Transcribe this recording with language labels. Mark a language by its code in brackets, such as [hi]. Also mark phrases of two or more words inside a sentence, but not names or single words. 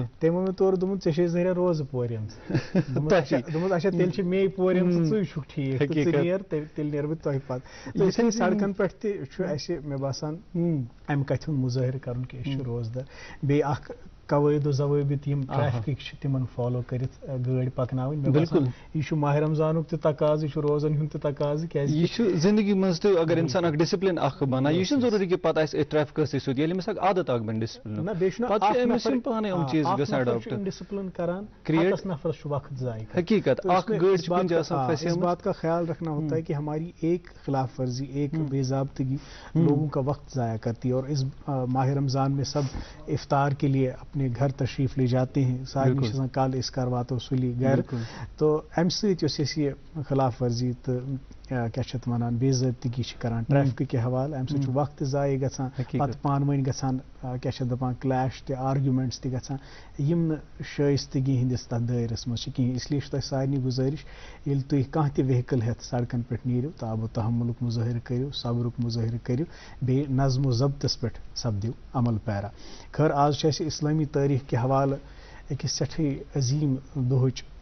[ks] تٔمۍ ووٚن مےٚ تورٕ دوٚپمُت ژےٚ چھے ظٲہرا روزٕ پورٮ۪ن دوٚپمُت اچھا تیٚلہِ چھِ مے پورٮ۪ن تہٕ ژٕے چھُکھ ٹھیٖک تہٕ ژٕ نیر تیٚلہِ نیرٕ بہٕ تۄہہِ پتہٕ تہٕ اِسلیے سڑکن پٮ۪ٹھ تہِ چھُ اَسہِ مےٚ باسان امہِ کتھِ ہُنٛد مُظٲہرٕ کرُن کہِ أسۍ چھِ روزدار بیٚیہِ اکھ قوٲیِد و ضوٲبط یِم ٹریفکٕکۍ چھِ تِمن فالو کٔرِتھ گٲڑۍ پکناوٕنۍ مےٚ باسان یہِ چھُ ماہِ رمضانُک تہِ تقاضہٕ یہِ چھُ روزن ہُنٛد تہِ تقاضہٕ کیازِ یہِ چھُ زندگی منٛز تہِ اگر انسان اکھ ڈسپلن اکھ بناوِ یہِ چھُنہٕ ضروٗری کہِ پتہٕ آسہِ ٹریفکس سۭتۍ ییٚلہِ أمِس اکھ عادت اکھ بنہِ ڈسپلن نہ بیٚیہِ چھُنہ پتہٕ چھِ أمِس یِم پانے یِم چیٖز گژھان اڈاپٹ ڈسپلن کران کریٹ ہتس نفرس چھُ وقت ضایع حقیقت اکھ گٲڑۍ چھِ کُنہِ جایہِ آسان [ur] اس بات کا خیال رکھنا ہوتا ہے کہ ہماری ایک خلاف ورزی ایک بے ضابطگی لوگوں کا وقت ضائع کرتی ہے اور اس ماہ رمضان میں سب افطار کے لیے اپنے گھر تشریف لے جاتے ہیں [ks] سارنٕے چھِ آسان کل أسۍ کر واتو سُلی گرِ تو امہِ سۭتۍ یۄس اَسہِ یہِ خلاف ورزی تہٕ کیٛاہ چھِ اتھ وَنان بے ضٲبطگی چھِ کران ٹریفکٕکۍ حوالہٕ امہِ سۭتۍ چھُ وقت تہِ ضایع گژھان پتہٕ پانہٕ ؤنۍ گژھان کیٛاہ چھِ دپان کلیش تہِ آرگیومینٹس تہِ گژھان یِم نہٕ شٲیستگی ہٕنٛدِس تتھ دٲیرس منٛز چھِ کِہیٖنۍ اسلیے چھُ تۄہہِ سارنٕے گُزٲرِش ییٚلہِ تُہۍ کانٛہہ تہِ وہیکل ہٮ۪تھ سڑکن پٮ۪ٹھ نیٖرِو تاب و تحملُک مُظٲہرٕ کٔرِو صبرُک مُظٲہرٕ کٔرِو بیٚیہِ نظم و ضبطس پٮ۪ٹھ سپدِو عمل پیرا خٲر آز چھِ اَسہِ اسلٲمی تٲریٖخ کہِ حوالہٕ أکِس سٮ۪ٹھٕے عظیٖم دۄہٕچ